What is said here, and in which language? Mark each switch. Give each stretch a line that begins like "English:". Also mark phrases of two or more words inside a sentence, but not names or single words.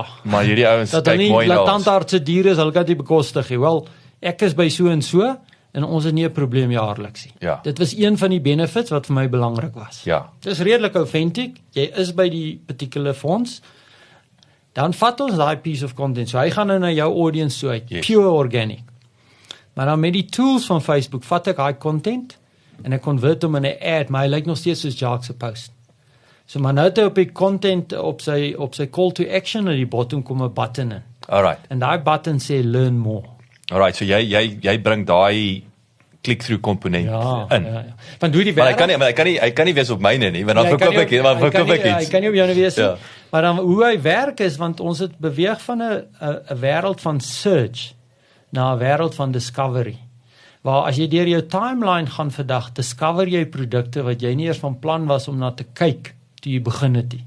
Afrikaans: Maar hierdie ouens kyk mooi na ons. Dat tandarts se diere is, hulle kan dit bekostig. Wel, ek is by so en ons het nie 'n probleem jaarliks nie. Ja. Dit was een van die benefits wat vir my belangrik was. Ja. Dit is redelik authentic. Jy is by die particular fonds. Dan vat ons daai
English: piece of content.
Afrikaans: So hy gaan nou na jou audience so uit,
English: pure organic.
Afrikaans: Maar dan met die tools van Facebook vat ek daai content en ek convert hom in 'n ad, maar hy lyk nog steeds soos Jacques se post. So maar nou het hy op die content op sy
English: call to action
Afrikaans: en die bottom kom 'n button in. Alright. En daai button sê
English: learn more.
Afrikaans: Alright, so jy bring daai click-through komponent in. Ja. Want hoe die werk, maar hy kan nie wees op myne nie, want dan verkoop ek iets. Hy kan nie op jou wees nie. Maar dan hoe hy werk is, want ons het beweeg van 'n wêreld van search na 'n wêreld van discovery. Waar as jy deur jou timeline gaan vandag, discover jy produkte wat jy nie eers van plan was om na te kyk toe jy begin het nie.